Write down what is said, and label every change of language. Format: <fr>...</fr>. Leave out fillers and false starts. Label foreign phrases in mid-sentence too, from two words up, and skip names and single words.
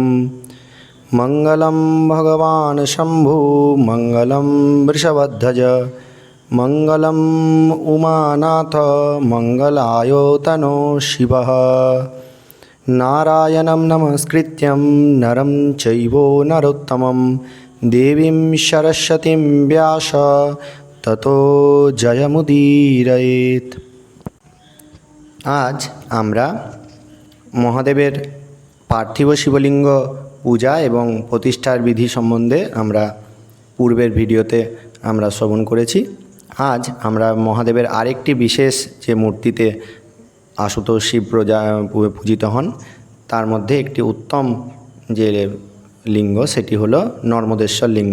<sa>मङ्गलं भगवान् शम्भु मङ्गलं वृषभध्वज मङ्गलम् उमानाथ मङ्गलायतनो शिवः। नारायणं नमस्कृत्यं नरं चैव नरोत्तमं देवीं सरस्वतीं व्यास ततो जयमुदीरयेत्।</sa> <bn>आज আমরা মহাদেবের পার্থিব শিবলিঙ্গ পূজা এবং প্রতিষ্ঠার বিধি সম্বন্ধে আমরা পূর্বের ভিডিওতে আমরা শ্রবণ করেছি। আজ আমরা মহাদেবের আরেকটি বিশেষ যে মূর্তিতে আশুতোষ শিব পূজিত হন তার মধ্যে একটি উত্তম যে লিঙ্গ সেটি হলো নর্মদেশ্বর লিঙ্গ।</bn>